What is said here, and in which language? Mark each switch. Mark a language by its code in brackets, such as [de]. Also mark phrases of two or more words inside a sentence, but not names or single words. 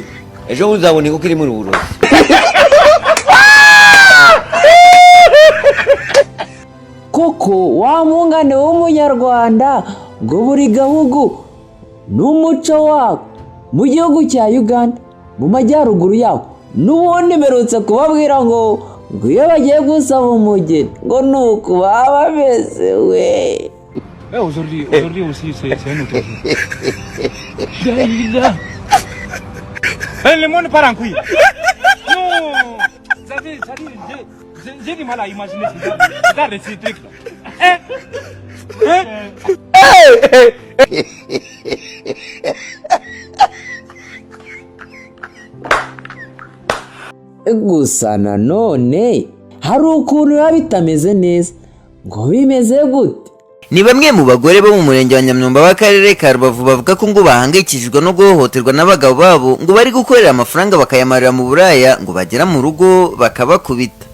[rw] ejo uzabona inkoko iri muri uburozi. Koko wa mungane w'umunyarwanda ngo buri gahugu n'umuco wako. Mu gihugu cya Uganda mu majyaruguru yaho n'ubundi mperutse kubabwira ngo iyo bagiye gusaba umugeni ngo nuko baba bameze we. [fr] Aujourd'hui aussi c'est un autre jour. Le monde part en couille. Non, j'ai du mal à imaginer ça. Ces trucs là. [rw] Gusa nanone hari ukuntu biba bitameze neza. Ngo bimeze gute? Ni bamwe mu bagore bo mu murenge wa Nyamyumba w'akarere ka Rubavu bavuga ko ngo bahangayikishijwe no guhohoterwa n'abagabo babo ngo bari gukorera amafaranga bakayamarira mu buraya ngo bagera mu rugo bakabakubita.